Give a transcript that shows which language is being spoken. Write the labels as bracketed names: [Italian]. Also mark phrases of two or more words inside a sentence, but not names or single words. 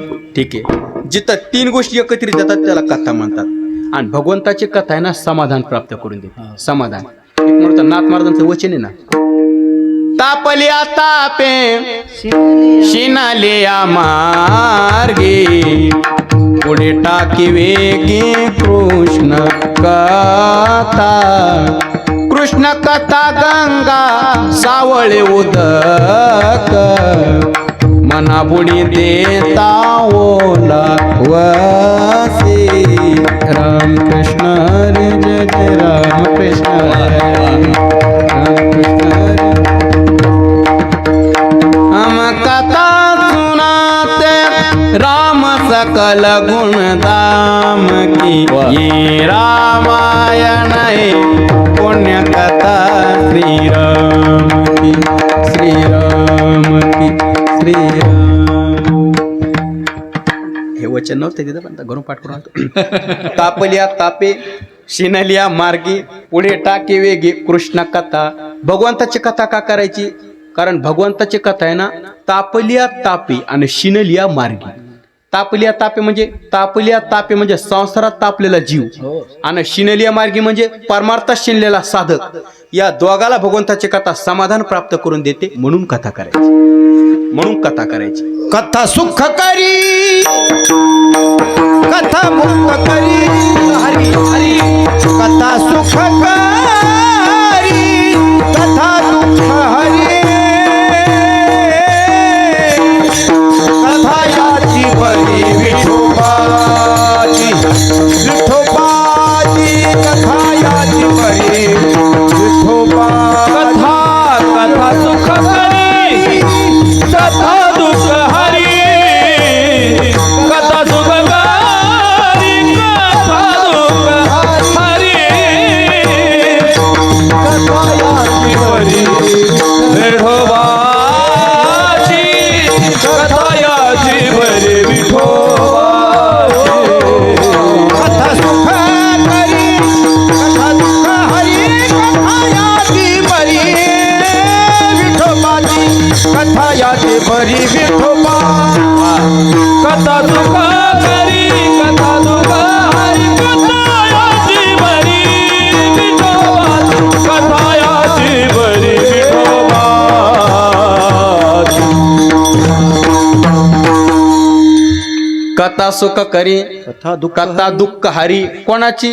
[Marathi] ठीक आहे, जिथं तीन गोष्टी एकत्रित येतात त्याला कथा म्हणतात. आणि भगवंताची कथा आहे ना, समाधान प्राप्त करून देते. समाधान एक म्हणतो नाथ महाराजांचं वचन आहे ना, तापल्या तापे शिनाले या मार्गे, पुढे टाकी वेगी कृष्ण कथा कृष्ण कथा गंगा सावळे उदक मना बुडी देता ओला वसे राम कृष्ण हरी जय जय राम कृष्ण हरी राम कृष्ण हरी [Hindi] हम कथा सुनाते राम सकल गुण दाम की ये रामायण है पुण्य कथा श्री राम की श्री राम की श्री राम. [Marathi] हे वचन नव्हते तिथं पण घरून पाठ करून आणतो. तापल्या तापे शिनलिया मार्गी पुढे टाके वेगे कृष्ण कथा. भगवंताची कथा का करायची? कारण भगवंताची कथा आहे ना तापलिया तापे आणि शिनलिया मार्गी. तापलिया तापे म्हणजे संसारात तापलेला जीव आणि शिनलिया मार्गी म्हणजे परमार्थात शिनलेला साधक. या दोघाला भगवंताची कथा समाधान प्राप्त करून देते म्हणून कथा करायची. कथा सुख करी कथा मुक्त करी हरी हरी कथा सुख करी कथा दुःख हरी कथा याची बरी विठोबाची विठोबाची कथा याची बरी विठोबा कथा कथा सुख करी कथा दुःख हरी कथा सुख करी कथा दुःख हरी कथा याची बरी विठोबाची कथा याची बरी विठोबाची कथा सुख करी कथा दुःख हरी कथा याची बरी विठोबाची कथा याची बरी विठोबा कथा सुख करी कथा दुःख हरी कथा याची बरी विठोबाची कथा याची बरी विठोबाची कथा सुख करी कथा दुःख हरी. कोणाची?